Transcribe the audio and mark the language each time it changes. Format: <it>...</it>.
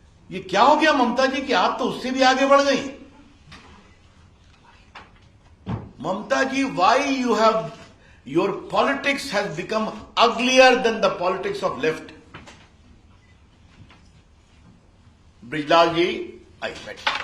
<hi>ये क्या हो गया ममता जी कि आप तो उससे भी आगे बढ़ गई?</hi> <en>Mamata ji, why you have your politics has become uglier than the politics of left? Brijlal ji, I bet.</en>